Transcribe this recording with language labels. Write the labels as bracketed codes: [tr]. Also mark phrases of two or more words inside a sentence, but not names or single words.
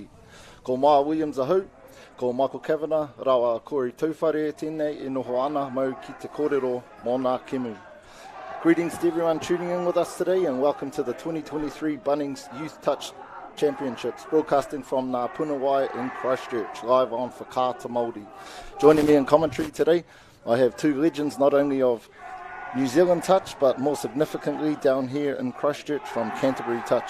[mi] Ko Maya Williams ahau, ko Michael Kavanagh, rawa Corey Tauwhare tēnei e noho ana mau ki te kōrero mō nā kemu. [en] Greetings to everyone tuning in with us today and welcome to the 2023 Bunnings Youth Touch Championships, broadcasting from Ngā Punawai in Christchurch, live on Whakaata Māori. Joining me in commentary today, I have two legends not only of New Zealand Touch, but more significantly down here in Christchurch from Canterbury Touch.